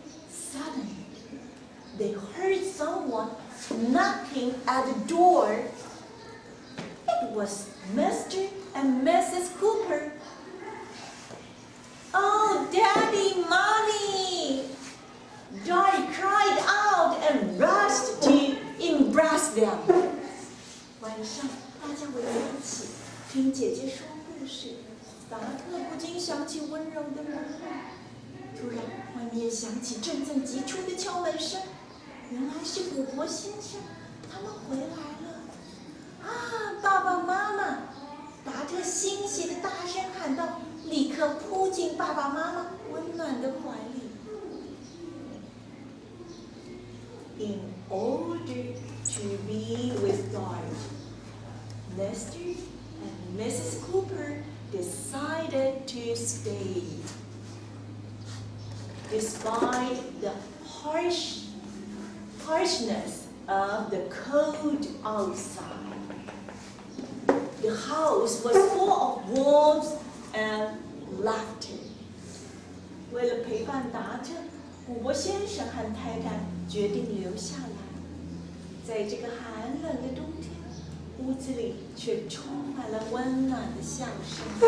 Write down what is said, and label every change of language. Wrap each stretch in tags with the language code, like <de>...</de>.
<en>Suddenly, they heard someone knocking at the door. It was Mr. and Mrs. Cooper. "Oh, Daddy, Mommy!" Dart cried out and rushed to embrace them.</en> <zh>晚上，大家围在一起听姐姐说故事。达特不禁想起温柔的母语。突然，外面响起阵阵急促的敲门声。原来是古伯先生，他们回来了。啊，爸爸妈妈！达特欣喜地大声喊道，立刻扑进爸爸妈妈温暖的怀里。</zh> <en>In order to be with Dart, Mr. and Mrs. Cooper decided to stay. Despite the harsh harshness of the cold outside. The house was full of warmth and laughter.</en> <zh>为了陪伴达特，古伯先生和太太决定留下来。在这个寒冷的冬天，屋子里却充满了温暖的笑声。</zh>